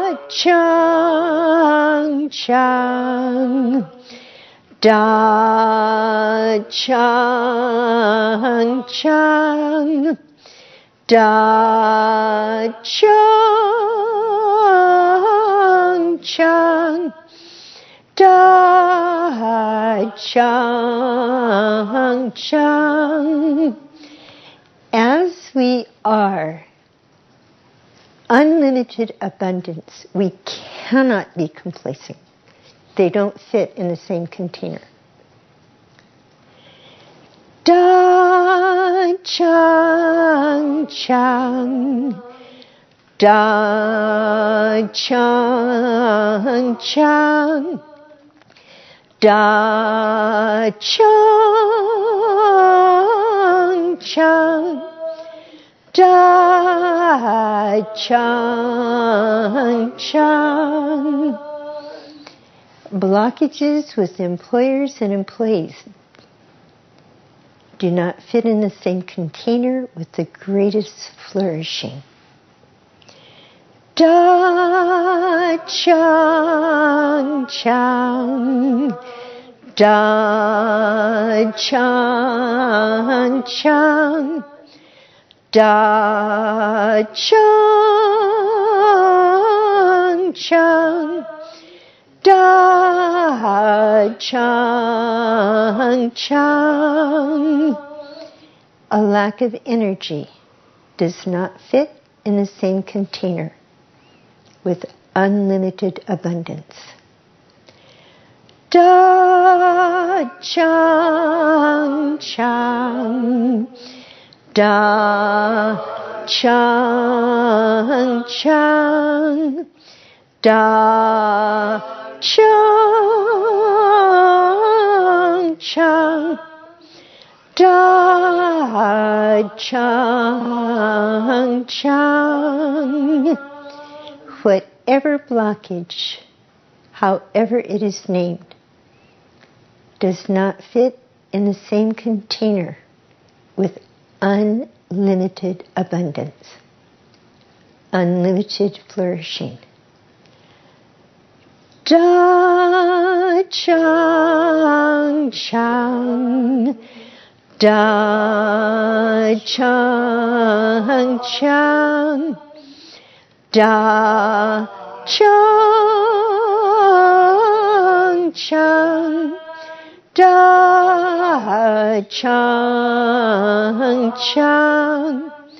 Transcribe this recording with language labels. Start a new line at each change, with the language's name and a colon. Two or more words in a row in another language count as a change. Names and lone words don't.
English: chang chang, da chang chang, da chang chang, da chang chang. As we are unlimited abundance, we cannot be complacent. They don't fit in the same container. Da chang chang, da chang chang, da chang chang, da chang chang. Blockages with employers and employees do not fit in the same container with the greatest flourishing. Da chang chang, da chang chang, da chang chang, da chang chang. A lack of energy does not fit in the same container with unlimited abundance. Da chang chang, da chang chang, da chang chang, da chang chang. Whatever blockage, however it is named, does not fit in the same container with unlimited abundance, unlimited flourishing. Da chang chang, da chang chang, da chang chang, da chang chang,